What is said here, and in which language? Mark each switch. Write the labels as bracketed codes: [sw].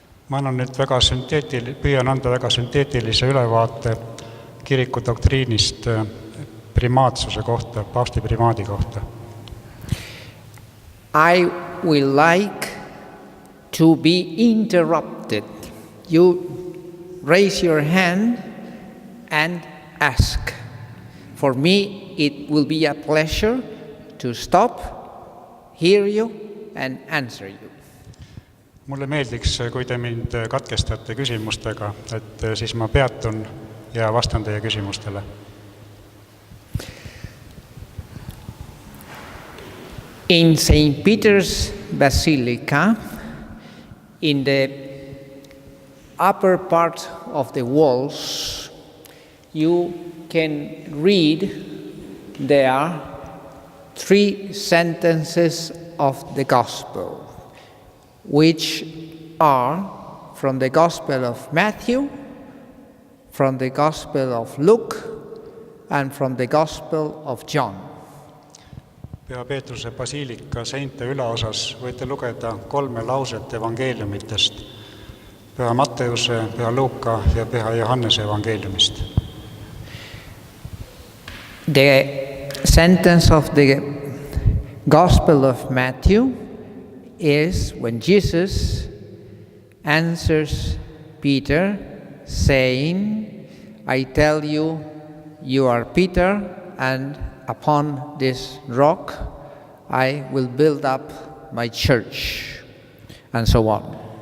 [et] Ma püüan anda väga sünteetilise ülevaate kiriku doktriinist primaatsuse kohta, paavsti primaadi kohta. [en] I will like to be interrupted. You raise your hand and ask. For me, it will be a pleasure to stop, hear you, and answer you. [et] Mulle meeldiks, kui te mind katkestate küsimustega, et siis ma peatun ja vastan teie küsimustele. [en] In St. Peter's Basilica, in the upper part of the walls, you can read there 3 sentences of the Gospel, which are from the Gospel of Matthew, from the Gospel of Luke, and from the Gospel of John. [et] Püha Peetruse basiilika seinte ülaosas võite lugeda 3 lauset evangeeliumitest, Püha Matteuse, Püha Luuka ja Püha Johannese evangeeliumist. [en] The sentence of the Gospel of Matthew is when Jesus answers Peter, saying, I tell you, you are Peter, and upon this rock I will build up my church, and so on.